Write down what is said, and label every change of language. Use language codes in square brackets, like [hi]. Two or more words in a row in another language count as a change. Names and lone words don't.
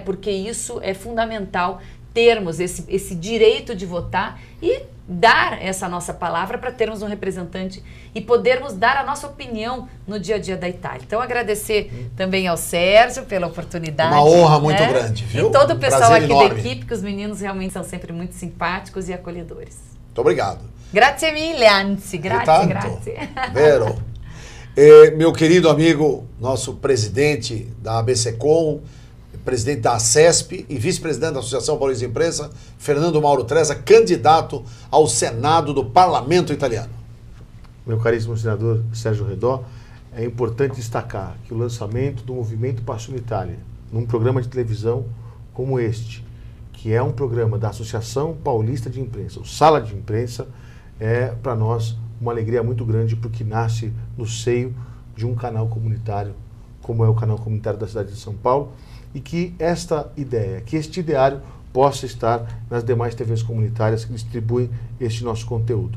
[pt] Porque isso é fundamental, termos esse direito de votar e dar essa nossa palavra para termos um representante e podermos dar a nossa opinião no dia a dia da Itália. Então, agradecer também ao Sérgio pela oportunidade. Uma honra muito grande, viu? E todo o pessoal aqui da equipe, que os meninos realmente são sempre muito simpáticos e acolhedores. Muito obrigado. [it] Grazie mille, anzi. Grazie. Vero. [pt] Meu querido amigo, nosso presidente da ABSECOM, presidente da CESP e vice-presidente da Associação Paulista de Imprensa, Fernando Mauro Treza, candidato ao Senado do Parlamento Italiano. Meu caríssimo senador Sérgio Redó, é importante destacar que o lançamento do Movimento Passione Italia, num programa de televisão como este, que é um programa da Associação Paulista de Imprensa, o Sala de Imprensa, é para nós uma alegria muito grande porque nasce no seio de um canal comunitário, como é o canal comunitário da cidade de São Paulo, e que esta ideia, que este ideário possa estar nas demais TVs comunitárias que distribuem este nosso conteúdo.